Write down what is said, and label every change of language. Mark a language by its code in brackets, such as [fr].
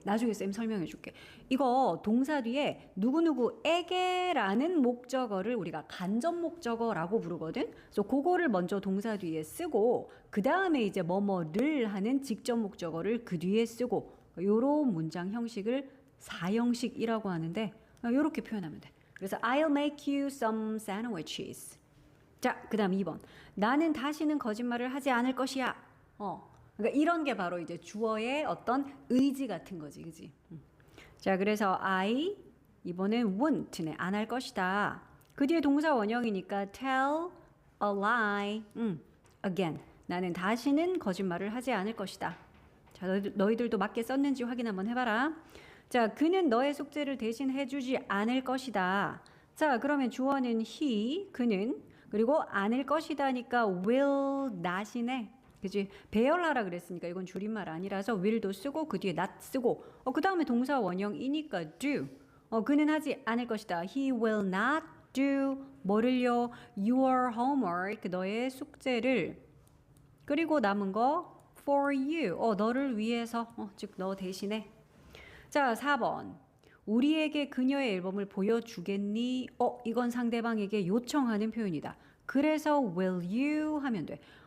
[ko] 나중에 쌤 설명해 줄게. 이거 동사 뒤에 누구누구에게라는 목적어를 우리가 간접 목적어라고 부르거든. 그래서 그거를 먼저 동사 뒤에 쓰고 그 다음에 이제 뭐뭐를 하는 직접 목적어를 그 뒤에 쓰고 요런 문장 형식을 사형식이라고 하는데 요렇게 표현하면 돼. 그래서 [en] I'll make you some sandwiches. [ko] 자, 그 다음 2번. 나는 다시는 거짓말을 하지 않을 것이야. 그러니까 이런 게 바로 이제 주어의 어떤 의지 같은 거지, 그지? 자, 그래서 I 이번엔 won't네, 안 할 것이다. 그 뒤에 동사 원형이니까 tell a lie. again, 나는 다시는 거짓말을 하지 않을 것이다. 자, 너희들도 맞게 썼는지 확인 한번 해봐라. 자, 그는 너의 숙제를 대신 해주지 않을 것이다. 자, 그러면 주어는 he, 그는, 그리고 않을 것이다니까 will not이네. 그지? 배열하라 그랬으니까 이건 줄임말 아니라서 will도 쓰고 그 뒤에 not 쓰고 그 다음에 동사 원형이니까 do. 그는 하지 않을 것이다. [en] He will not do [ko] 뭐를요? [en] Your homework [ko] 너의 숙제를. 그리고 남은 거 for you 너를 위해서 즉 너 대신에. 자 4번 우리에게 그녀의 앨범을 보여주겠니? 이건 상대방에게 요청하는 표현이다. 그래서 will you 하면 돼.